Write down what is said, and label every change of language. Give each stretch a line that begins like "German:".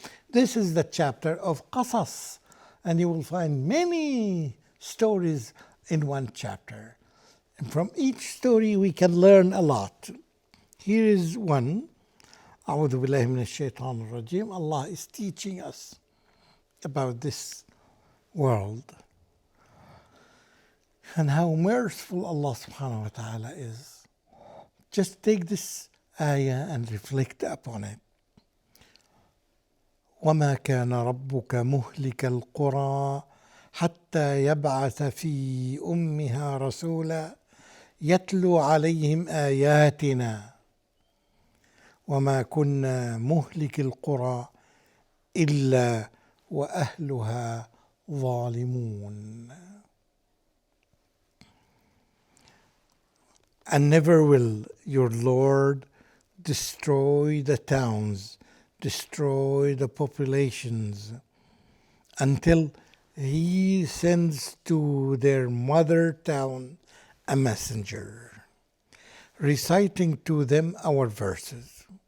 English: This is the chapter of Qasas, and you will find many stories in one chapter. And from each story we can learn a lot. Here is one.
Arabic: أعوذ بالله من الشيطان الرجيم.
English: Allah is teaching us about this world and how merciful Allah subhanahu wa ta'ala is. Just take this ayah and reflect upon it.
Arabic: وما كان ربك مهلك القرى حتى يبعث في أمها رسولا يتلو عليهم آياتنا وما كنا مهلك القرى إلا وأهلها ظالمون.
English: And never will your Lord destroy the towns, destroy the populations, until He sends to their mother town a messenger, reciting to them our verses.